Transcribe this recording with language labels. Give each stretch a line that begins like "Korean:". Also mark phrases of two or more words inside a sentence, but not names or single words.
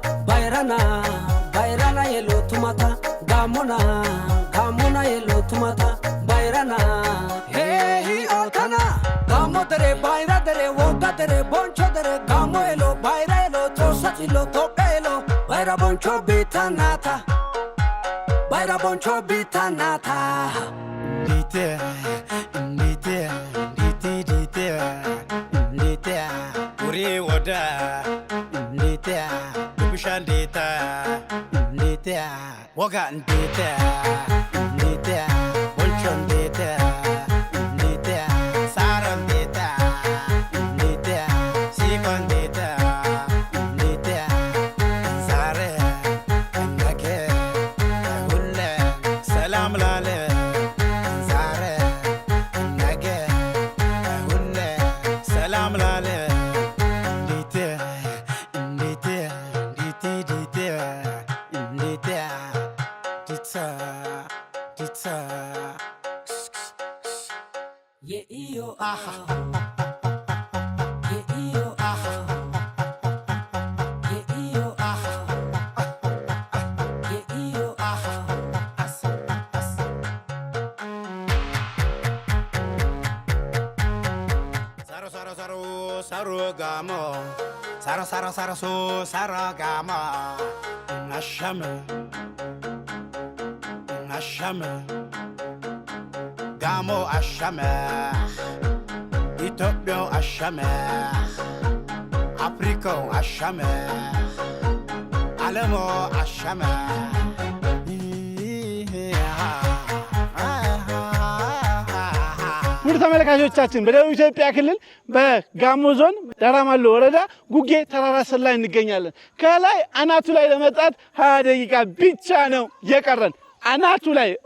Gamo: ባይራና የሎቱማታ ጋሞና የሎቱማታ ባይራና ኦተና ጋሞ ደሬ ባይራ ደሬ ወጋ ደሬ ቦንቾ ደሬ ጋሞ ኤሎ ባይራ ኤሎ ጦሳት ኢሎ ቶቃ ኤሎ ባይራ ቦንቾ ቢታናታ እንዴት ውሪ ወዳ ndita woga ndita ndita boncho ndita ndita sara ndita ndita sikon ndita ndita sare nake hulle salam lale sare nake hulle salam lale ndita ndita ndita ndita ndita ndita yeah yo aha yeah yo aha yeah yo aha yeah yo aha as saro saro saro saro gamo saro saro saro so saro gamo ashame ashame gamo ashame Ethiopia ashame Africa ashame Alemo ashame
Amharic: ውድ ተመልካቾቻችን በደቡብ ኢትዮጵያ ክልል በጋሞ ዞን ዳራማሎ ወረዳ ጉጌ ተራራ ስር ላይ እንገኛለን። ከላይ አናቱ ላይ ለመጣት 20 ደቂቃ ብቻ ነው የቀረን። አናቱ ላይ